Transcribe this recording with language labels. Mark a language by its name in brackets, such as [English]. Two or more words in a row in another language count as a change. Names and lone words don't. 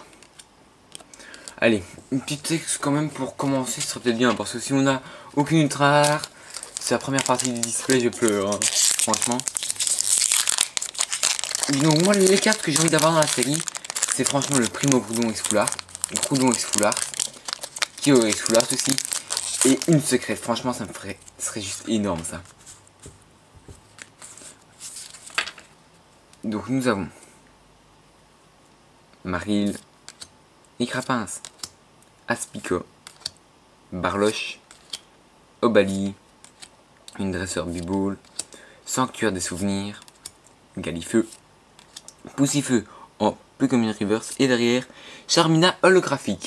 [French] Allez, une petite texte quand même pour commencer, ce serait peut-être bien parce que si on n'a aucune ultra rare, c'est la première partie du display, je pleure, hein, franchement. Donc moi les cartes que j'ai envie d'avoir dans la série, c'est franchement le Primo Groudon X Full Art, le Groudon X Full Art, Kyo X Full Art aussi, et une secrète, franchement ça me ferait, ce serait juste énorme ça. Donc nous avons Maril, Nicrapince, Aspico, Barloche, Obali, une dresseur Biboule, Sanctuaire des souvenirs, Galifeu, Poussifeu en peu comme une reverse et derrière Charmina holographique.